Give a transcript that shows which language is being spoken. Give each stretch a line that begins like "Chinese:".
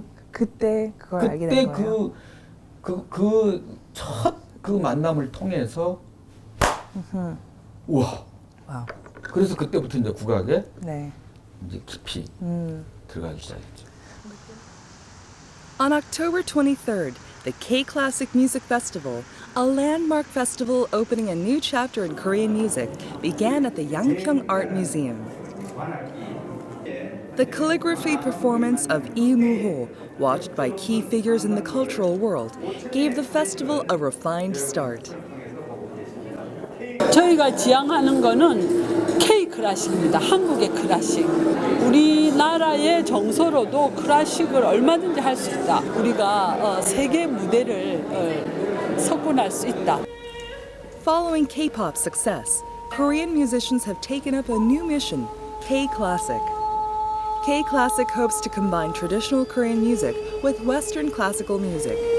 Korean: 그때 그걸 알게 된 거예요. 그때 첫 그 만남을 통해서 우와. 와우. 그래서 그때부터 이제 국악에 네. 이제 깊이 들어가기 시작했죠.
English: On October 23rd, the K-Classic Music Festival, a landmark festival opening a new chapter in Korean music, began at the Yangpyeong Art Museum. The calligraphy performance of Lee Moo-ho, watched by key figures in the cultural world, gave the festival a refined start.
Korean: 저희가 지향하는 거는 K 클래식입니다. 한국의 클래식. 우리나라의 정서로도 클래식을 얼마든지 할 수 있다. 우리가 세계 무대를 석권할 수 있다.
English: Following K-pop success, Korean musicians have taken up a new mission, K-Classic. K-Classic hopes to combine traditional Korean music with Western classical music.